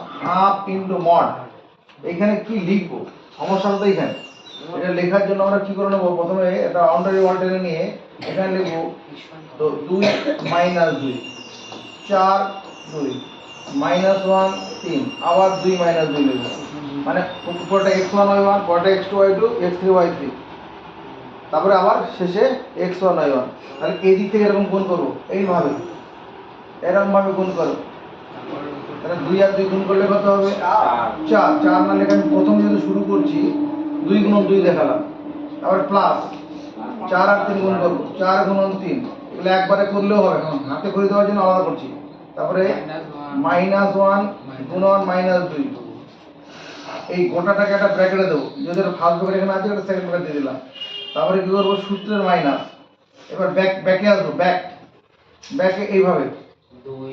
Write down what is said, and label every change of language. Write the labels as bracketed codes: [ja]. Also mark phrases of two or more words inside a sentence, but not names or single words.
[bn] হাফ ইনটু মড এখানে কি লিখবো সমস্যাটা তো এখানে এটা লেখার জন্য আমরা কি করে নেব প্রথমে এটা [en] boundary wall [bn] টেনে নিয়ে এখানে লিখবো তো 2 - 2 4 2 -1 3 আবার 2 - 2 লিখবো মানে উপরটা x1 y1 পরেরটা x2 y2 x3 y3 তারপরে আবার শেষে x1 y1 তাহলে এই দিক থেকে এরকম গুণ করব এইভাবে এরকম ভাবে গুণ করব তাহলে 2 আর 2 গুণ করলে কত হবে 4 4 না লেখা আমি প্রথম যেহেতু শুরু করছি 2 গুণন 2 দেখালাম তারপর প্লাস 4 আর 3 গুণ করব 4 গুণন 3 এগুলো একবারে করলেও হবে হাতে করে দেওয়ার জন্য আলাদা করছি তারপরে -1 গুণন -2 এই গোটাটাকে একটা ব্র্যাকেটে দেবো যদি [en] first bracket [bn] এখানে আছে ওটা [en] second bracket [bn] দিয়ে দিলাম তারপরে কি করব সূত্রের মাইনাস এবার ব্যাকে আসবো ব্যাকে এইভাবে 2